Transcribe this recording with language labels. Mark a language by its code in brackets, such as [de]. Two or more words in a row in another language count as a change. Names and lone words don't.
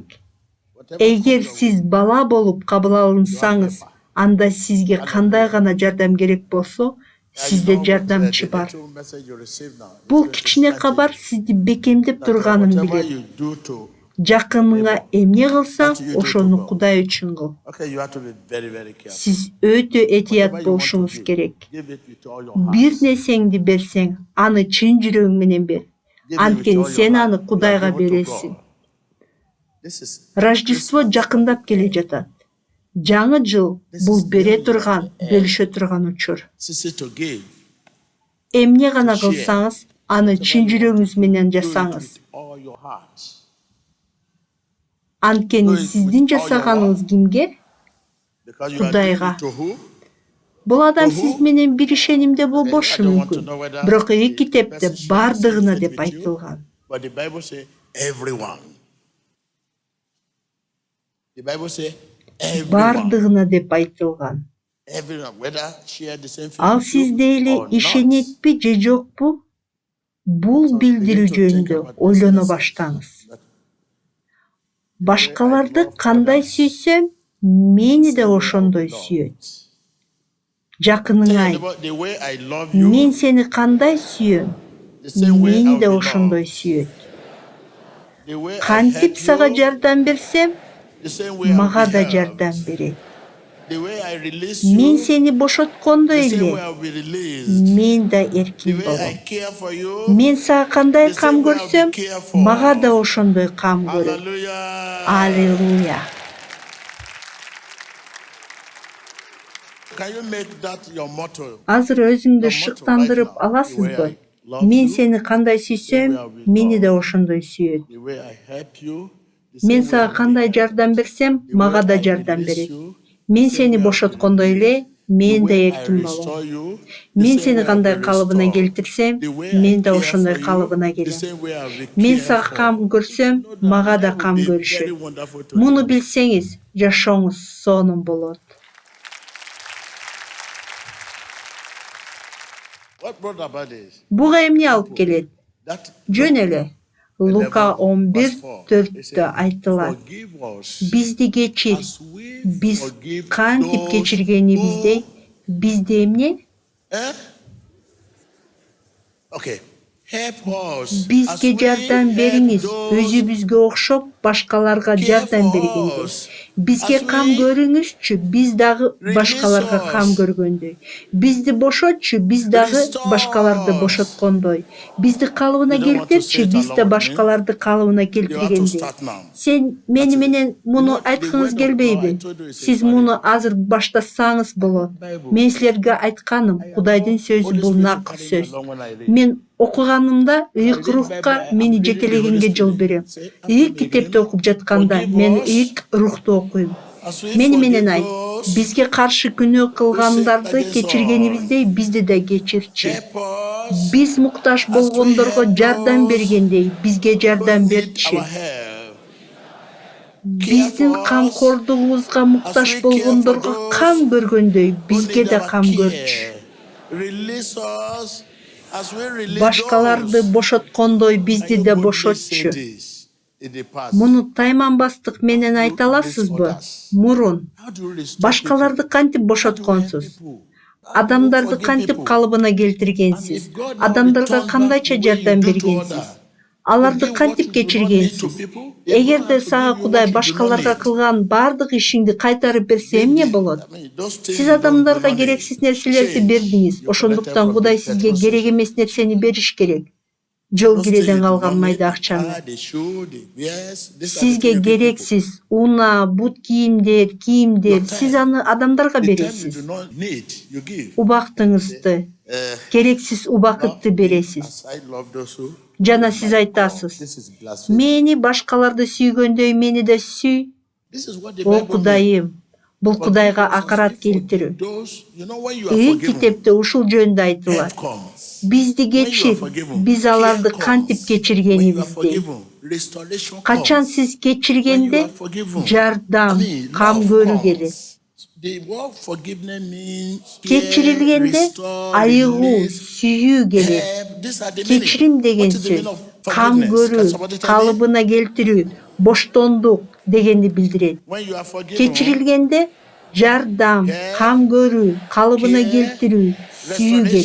[ky] Эгер сиз бала болуп кабыл алынсаңыз, анда сизге кандай гана жардам керек болсо, сизде жардамчы бар. Бул кичине кабар сизди бекемдеп турганын билет. Жакыныңа эмне кылсаң, ошону Кудай үчүн кыл. [en] Okay, you have to be very, very careful. [ky] Сиз өтө этият [en] Whatever you want to [ky] болушуңуз [en] give, [ky] керек. [en] give it with all your heart. [ky] Бир нерсеңди берсең, аны чын жүрөгүң менен бер. [en] Give it with [ky] Анткени [en] all your [ky] сен [en] heart. [ky] аны [en] You are [ky] Кудайга [en] given to [ky] бересиң. [en] God. This is [ky] Рождество жакындап келе жатат. Жаңы жыл бул бере турган, бөлүшө турган учур. [en] easy to give. [ky] Эмне гана кылсаңыз, аны чын жүрөгүңүз менен [en] Do it [ky] жасаңыз. [en] with all your heart. [ky] Анткени сиздин жасаганыңыз кимге? [en] Because you are [ky] Кудайга. [en] doing it to who? [ky] Бул адам сиз менен бир ишенимде болбошу мүмкүн. Бирок китепте бардыгына деп айтылган. [en] But the Bible says everyone. The Bible says everyone. [ky] Бардыгына деп айтылган. [en] Everyone, whether share the same faith [ky] Ал [en] with you [ky] сизде эле [en] or not. [ky] ишенетпи же жокпу? Бул билдирүү жөнүндө ойлоно баштаңыз. Башкаларды кандай сүйсөм, мени да ошондой сүйөт. Жакыныңай, [en] The way I love you, [ky] мен сени кандай сүйөм, [en] the same way [ky] мени [en] I [ky] да [en] will [ky] ошондой [en] love. [ky] сүйөт. [en] The way I [ky] Кантип [en] help [ky] сага [en] you, [ky] жардам берсем, [en] the same way I will [ky] мага [en] be [ky] да [en] helped. [ky] жардам берет. [en] The way I release [ky] Мен [en] you, [ky] сени бошоткондой [en] the same way [ky] эле, [en] I will be released. [ky] мен да [en] The [ky] эркин [en] way I [ky] болом. [en] care for you, [ky] Мен сага кандай [en] the [ky] кам [en] same way I'll [ky] көрсөм, [en] be careful. [ky] мага да ошондой кам көрөт. [en] Hallelujah. [ky] Аллилуйя. [en] Can you make that your motto? [ky] Азыр өзүңдү шыктандырып аласызбы? Мен сени кандай сүйсөм, мени да ошондой сүйөт. [en] The way I help you, the [ky] Мен [en] same way [ky] сага [en] I [ky] кандай [en] will help. [ky] жардам берсем, [en] The way [ky] мага да [en] I [ky] жардам [en] release [ky] берет. [en] you, [ky] Мен [en] the [ky] сени [en] same way I will [ky] бошоткондой [en] release. [ky] эле, мен [en] The [ky] да [en] way I [ky] эркин [en] restore [ky] болом. [en] you, the [ky] Мен [en] same [ky] сени [en] way I [ky] кандай [en] will [ky] калыбына [en] restore. [ky] келтирсем, [en] The way I [ky] мен да [en] care [ky] ошондой [en] for you, [ky] калыбына [en] the [ky] келем. [en] same way I will [ky] Мен [en] care [ky] сага [en] for. [ky] кам көрсөм, [en] You know that [ky] мага да [en] that will [ky] кам [en] be very [ky] көрүшөт. [en] wonderful to [ky] Муну [en] you. [ky] билсеңиз, жашооңуз сонун болот. [en] What brought about this? [ky] Буга эмне алып келет? [en] That [ky] Жөн эле. Лука 11 11:4-тө айтылат. [en] Forgive us [ky] Бизди кечир. [en] as we [ky] Биз [en] forgive [ky] кантип [en] those [ky] кечиргенибиздей, [en] who- [ky] бизде эмне? [en] Eh? Okay. Help us as [ky] Бизге [en] we [ky] жардам [en] help [ky] бериңиз, [en] those [ky] өзүбүзгө окшоп башкаларга [en] care [ky] жардам [en] for [ky] бергендей. [en] us. [ky] Бизге [en] As [ky] кам [en] we [ky] көрүңүзчү, биз дагы башкаларга [en] release [ky] кам [en] us. [ky] көргөндөй. Бизди бошотчу, биз дагы [en] Restore [ky] башкаларды [en] us. [ky] бошоткондой. Бизди калыбына [en] You don't want to [ky] келтирчи, [en] say it [ky] биз да [en] along with me. [ky] башкаларды калыбына [en] You have to [ky] келтиргендей. [en] start now. [ky] Сен мени [en] That's it. [ky] менен муну [en] You know, the [ky] айткыңыз [en] word of [ky] келбейби? [en] God, I told you, is [ky] Сиз [en] infallible. [ky] муну азыр баштасаңыз болот. [en] Bible. [ky] Мен силерге айтканым, Кудайдын сөзү [en] Holy [ky] бул [en] Spirit [ky] накыл [en] carry me [ky] сөз. [en] along when I read. [ky] Мен окуганымда ыйык [en] read [ky] рухка [en] Bible, [ky] мени [en] I'm reading the [ky] жетелегенге [en] Holy [ky] жол [en] Spirit. [ky] берем. [en] Say, [ky] Ыйык [en] after [ky] китепти [en] again, [ky] окуп жатканда [en] forgive [ky] мен [en] us [ky] ыйык рухту окуйм. [en] as we [ky] Мени [en] forgive [ky] менен айт. [en] those [ky] Бизге каршы күнөө кылгандарды [en] against [ky] кечиргенибиздей бизди да кечирчи. [en] help us [ky] Биз муктаж [en] as we [ky] болгондорго [en] help [ky] жардам [en] those [ky] бергендей бизге жардам [en] who need [ky] берчи. [en] our help. [ky] Биздин [en] for us [ky] камкордугубузга [en] as [ky] муктаж [en] we care [ky] болгондорго [en] for [ky] кам [en] those [ky] көргөндөй [en] who [ky] бизге [en] need [ky] да [en] our [ky] кам көрчү. [en] care. Release us as we release [ky] Башкаларды [en] those. [ky] бошоткондой бизди [en] Can you [ky] да [en] boldly say [ky] бошотчу. [en] this in the past? [ky] Муну тайманбастык менен айта аласызбы? Мурун [en] How do you restore [ky] башкаларды [en] people? [ky] кантип [en] How do you help [ky] бошотконсуз? [en] people? How do you [ky] Адамдарды [en] forgive [ky] кантип [en] people? [ky] калыбына [en] And [ky] келтиргенсиз? [en] if God now [ky] Адамдарга [en] returns back [ky] кандайча [en] the way [ky] жардам [en] you do to [ky] бергенсиз? [en] others, [ky] Аларды [en] forgive what [ky] кантип [en] you do not need to [ky] кечиргенсиз? [en] people, if God [ky] Эгерде [en] has [ky] сага [en] forgive you [ky] Кудай [en] what you do not [ky] башкаларга [en] need, [ky] кылган бардык ишиңди кайтарып берсе эмне болот? [en] those things [ky] Сиз [en] you don't do [ky] адамдарга [en] not need, [ky] керексиз нерселерди [en] change. [ky] бердиңиз. [en] You collected [ky] Ошондуктан [en] from [ky] Кудай [en] the [ky] сизге [en] petrol [ky] керек [en] station. [ky] эмес нерсени бериш керек. Жол [en] Those things [ky] киреден [en] you do [ky] калган [en] not [ky] майда [en] need, the [ky] акчаны. [en] car, the shoe, the wares, these are the [ky] Сизге [en] things you give people. [ky] керексиз унаа, бут кийимдер, кийимдер, [en] Your [ky] сиз [en] time. [ky] аны адамдарга [en] The time you [ky] бересиз. [en] do not need, you give. [ky] Убактыңызды, керексиз убакытты бересиз. [en] As I love those who [ky] Жана сиз айтасыз. [en] This is blasphemy. [ky] Мени башкаларды сүйгөндөй мени да сүй. [en] This is what the [ky] О [en] Bible means. [ky] Кудайым, бул [en] Forgive [ky] Кудайга [en] us as [ky] акарат [en] we forgive [ky] келтирүү. [en] those, you know, when you are [ky] Ыйык [en] forgiven, [ky] китепте ушул жөнүндө айтылат. [en] help comes. [ky] Бизди [en] When you are [ky] кечир, [en] forgiven, [ky] биз [en] care [ky] аларды [en] comes. [ky] кантип [en] When you are [ky] кечиргенибиздей. [en] forgiven, restoration [ky] Качан [en] comes. [ky] сиз [en] When you [ky] кечиргенде [en] are forgiven, [ky] жардам, кам [en] love [ky] көрүү [en] comes. [ky] келет. [en] The word forgiveness means care, [ky] Кечирилгенде [en] restore, [ky] айыгуу, [en] release, [ky] сүйүү келет. [en] help. These are the meaning. [ky] Кечирим деген [en] What is the [ky] сөз [en] meaning of [ky] кам [en] forgiveness? Can [ky] көрүү, [en] somebody tell me? [ky] калыбына келтирүү, боштондук дегенди билдирет. [en] When you are forgiven, [ky] Кечирилгенде жардам, кам көрүү, калыбына келтирүү, сүйүү келет.